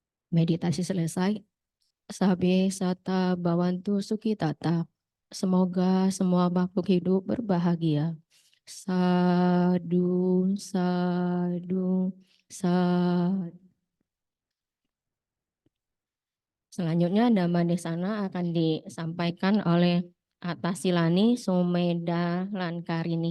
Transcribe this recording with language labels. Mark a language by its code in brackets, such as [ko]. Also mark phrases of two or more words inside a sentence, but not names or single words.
[id] Meditasi selesai. [pi] Sabe sata bawantu sukitata. [id] Semoga semua makhluk hidup berbahagia. [pi] Sadu, sadu, sadu. [id] Selanjutnya Dhamma Desana akan disampaikan oleh Atas Silani Sumeda Lankarini.